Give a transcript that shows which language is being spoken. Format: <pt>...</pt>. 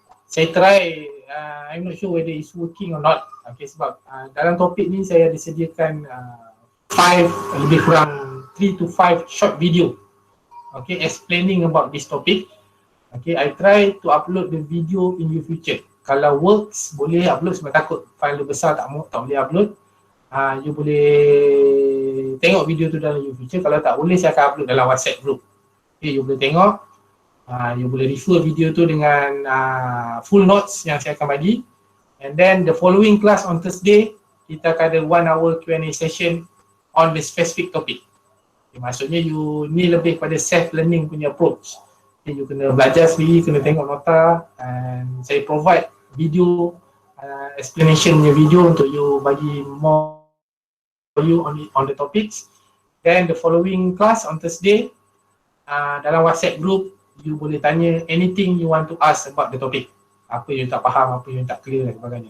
<en>Saya try, I'm not sure whether it's working or not. Okay,</en> <ms>sebab dalam topik ni saya disediakan 5 lebih kurang</ms> <en>3 to 5 short video. Okay, explaining about this topic. Okay, I try to upload the video in UFuture.</en> <ms>Kalau works, boleh upload sebab takut file besar tak boleh upload. You boleh tengok video tu dalam UFuture. Kalau tak boleh, saya akan upload dalam WhatsApp group. Okay, you boleh tengok. You boleh refer video tu dengan full notes yang saya akan bagi.</ms> <en>And then the following class on Thursday,</en> <ms>kita akan ada</ms> <en>1 hour Q&A session on the specific topic.</en> <ms>Okay, maksudnya you ni lebih pada self-learning punya approach. Okay, you kena belajar sendiri, kena tengok nota, and saya provide video explanation punya video untuk you bagi</ms> <en>more for you on the topics. Then the following class on Thursday, dalam WhatsApp group, you boleh tanya anything you want to ask about the topic.</en> <ms>Apa yang tak faham, apa yang tak clear dan sebagainya.</ms>